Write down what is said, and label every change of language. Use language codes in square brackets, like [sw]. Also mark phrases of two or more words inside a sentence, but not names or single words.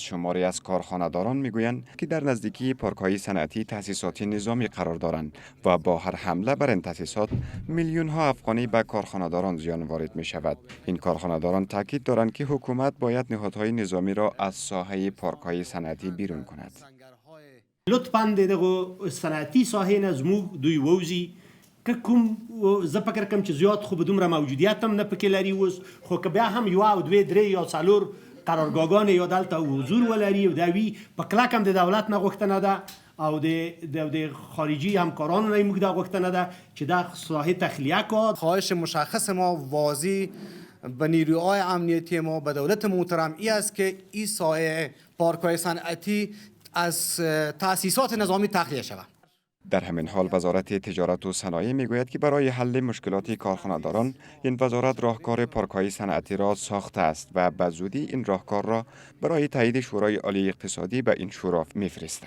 [fa] شماری از کارخانه‌داران میگویند که در نزدیکی پارک‌های صنعتی تأسیسات نظامی قرار دارند و با هر حمله بر این تأسیسات میلیون‌ها افغانی به کارخانه‌داران زیان وارد می‌شود. این کارخانه‌داران تاکید دارند که حکومت باید نهادهای نظامی را از ساحه پارک‌های صنعتی بیرون کند. [ps] لطفاً دغه صنعتی ساحه نه زموږ دوی ووځي که کوم زه فکر کوم چې زیات خو به دومره موجودیت هم نه پکې لري اوس، خو که بیا هم یوه او دوې درې یا څلور قرارګاهګانې یا دلته حضور ولري او دا وي په کلک هم د دولت نه غوښتنه ده او د خارجي همکارانو نه موږ دا غوښتنه ده چې دا ساحه تخلیه کړو. [fa] خواهش مشخص ما واضح به نیروهای امنیتی ما به دولت محترم ای است که این ساحه پارک‌های صنعتی از تأسیسات نظامی تخلیه شود. در همین حال وزارت تجارت و صنایع میگوید که برای حل مشکلات کارخانه‌داران این وزارت راهکار پارک‌های صنعتی را ساخته است و به زودی این راهکار را برای تایید شورای عالی اقتصادی به این شورا میفرستد.